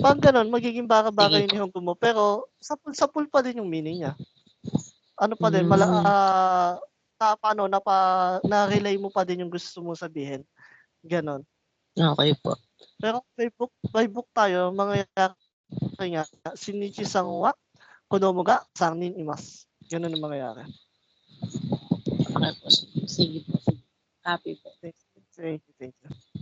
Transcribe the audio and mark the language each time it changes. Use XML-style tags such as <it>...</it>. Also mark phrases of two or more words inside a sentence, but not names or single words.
<tl>Pag ganun, magiging baka-baka Sige yung po. nihongo mo. Pero, sapul pa din yung meaning niya. Ano pa din, na-relay mo pa din yung gusto mo sabihin. Ganon. Okay po. Pero by book tayo, mangyayari nga,</tl> <ja>シンイチさんは子供が三人います.</ja> <tl>Ganon ang mangyayari. Okay po. Sige po. Happy po.</tl> <en>Thank you.</en>